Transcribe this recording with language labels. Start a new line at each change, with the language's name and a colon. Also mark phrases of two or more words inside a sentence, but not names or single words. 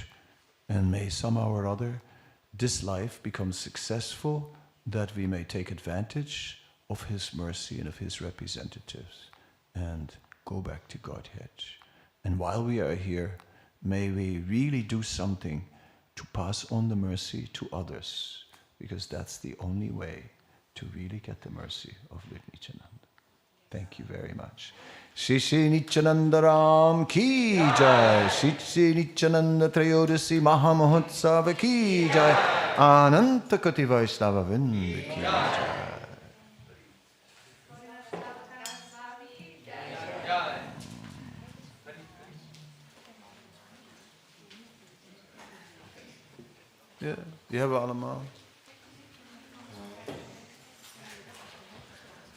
English: And may somehow or other this life become successful, that we may take advantage of His mercy and of His representatives and go back to Godhead. And while we are here, may we really do something to pass on the mercy to others, because that's the only way to really get the mercy of Lord Nityananda. Thank you very much.
Hindi: श्री श्री नित्यानन्द राम की जय. श्री श्री नित्यानन्द त्रयोदशी महामहोत्सव की जय. अनन्त कोटि वैष्णव वृन्द की जय.
Dutch: Ja, die hebben we allemaal. Ja, precies.